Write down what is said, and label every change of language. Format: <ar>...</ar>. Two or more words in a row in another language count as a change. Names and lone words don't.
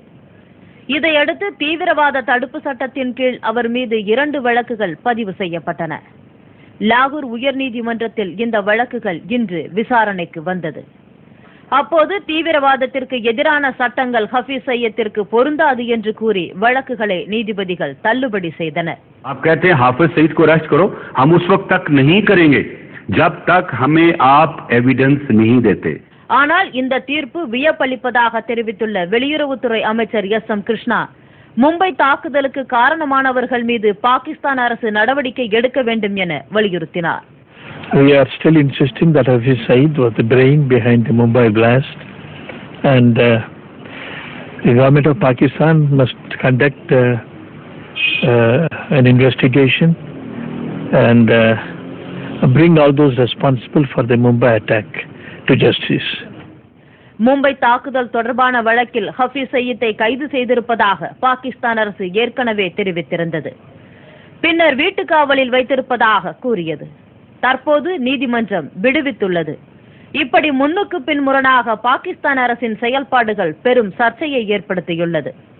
<ta>இதையடுத்து தீவிரவாத தடுப்பு சட்டத்தின் கீழ் அவர் மீது 2 வழக்குகள் பதிவு செய்யப்பட்டன. லாகூர் உயர்நீதிமன்றத்தில் இந்த வழக்குகள் இன்று விசாரணைக்கு வந்தது. அப்போது தீவிரவாதத்திற்கு எதிரான சட்டங்கள் ஹபீஸ் சயீத்திற்கு பொருந்தாது என்று கூறி வழக்குகளை நீதிபதிகள் தள்ளுபடி செய்தனர்.</ta> <hi>आप कहते हैं हाफिज सईद को अरेस्ट करो, हम उस वक्त तक नहीं करेंगे जब तक हमें आप एविडेंस नहीं देते.</hi> <ta>ஆனால் இந்த தீர்ப்பு வியப்பளிப்பதாக தெரிவித்துள்ள வெளியுறவுத்துறை அமைச்சர் எஸ்.எம். கிருஷ்ணா, மும்பை தாக்குதலுக்கு காரணமானவர்கள் மீது பாகிஸ்தான் அரசு நடவடிக்கை எடுக்க வேண்டும் என வலியுறுத்தினார்.</ta> <en>We are still insisting that Hafiz Saeed was the brain behind the Mumbai blast, and the government of Pakistan must conduct an investigation and bring all those responsible for the Mumbai attack to justice.</en> <ta>மும்பை தாக்குதல் தொடர்பான வழக்கில் ஹபீஸ் சயீத்தை கைது செய்திருப்பதாக பாகிஸ்தான் அரசு ஏற்கனவே தெரிவித்திருந்தது. பின்னர் வீட்டுக்காவலில் வைத்திருப்பதாக கூறியது. தற்போது நீதிமன்றம் விடுவித்துள்ளது. இப்படி முன்னுக்கு பின் முரணாக பாகிஸ்தான் அரசின் செயல்பாடுகள் பெரும் சர்ச்சையை ஏற்படுத்தியுள்ளது.</ta>